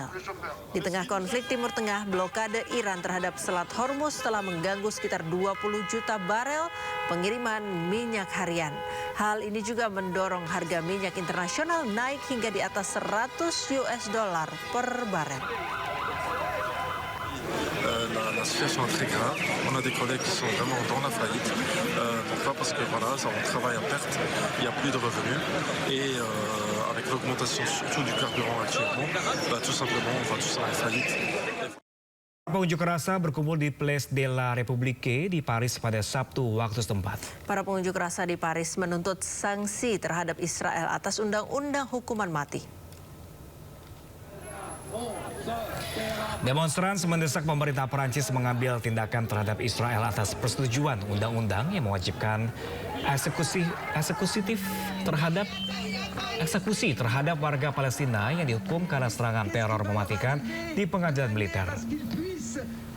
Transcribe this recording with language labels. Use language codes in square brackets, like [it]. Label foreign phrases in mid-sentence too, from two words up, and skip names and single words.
[id] Di tengah konflik Timur Tengah, blokade Iran terhadap Selat Hormuz telah mengganggu sekitar 20 juta barel pengiriman minyak harian. Hal ini juga mendorong harga minyak internasional naik hingga di atas $100 per barel. [fr] La situation est très grave. On a des collègues qui sont vraiment dans la faillite. Pourquoi? Parce que voilà, on travaille à perte, il n'y a plus de revenus. Et avec l'augmentation surtout du carburant actuellement, tout simplement on va tous en faillite. [id] Pengunjuk rasa berkumpul di Place de la République di Paris pada Sabtu waktu setempat. Para pengunjuk rasa di Paris menuntut sanksi terhadap Israel atas undang-undang hukuman mati. Demonstran mendesak pemerintah Perancis mengambil tindakan terhadap Israel atas persetujuan undang-undang yang mewajibkan eksekusi terhadap warga Palestina yang dihukum karena serangan teror mematikan di pengadilan militer.